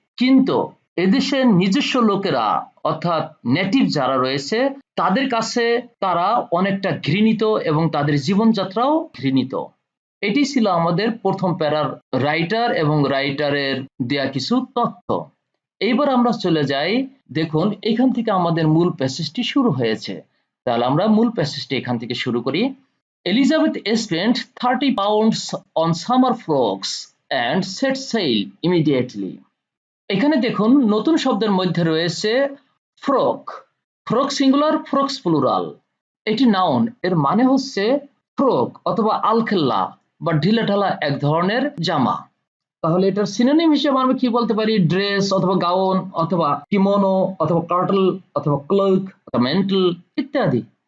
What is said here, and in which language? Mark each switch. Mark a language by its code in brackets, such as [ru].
[bn] কিন্তু এদেশের নিজস্ব লোকেরা অর্থাৎ নেটিভ যারা রয়েছে তাদের কাছে তারা অনেকটা ঘৃণিত এবং তাদের জীবনযাত্রাও ঘৃণিত। এটি ছিল আমাদের প্রথম প্যারার রাইটার এবং রাইটারের দেয়া কিছু তথ্য। এইবার আমরা চলে যাই, দেখুন এখান থেকে আমাদের মূল প্যাসেজটি শুরু হয়েছে। তাহলে আমরা মূল প্যাসেজটি এখান থেকে শুরু করি। [en] Elizabeth spent 30 pounds on summer frocks and set sail immediately. [bn] এখানে দেখুন নতুন শব্দের মধ্যে রয়েছে frock. Frock singular, frogs plural. এটি নাউন, এর মানে হচ্ছে ফ্রক অথবা আলখেল্লা বা ঢিলেঢালা এক ধরনের জামা। তাহলে এটার সিনোনিম হিসেবে আমরা কি বলতে পারি? ড্রেস অথবা গাউন অথবা কিমোনো অথবা কার্টল অথবা ক্লোক অথবা মেন্টল ইত্যাদি।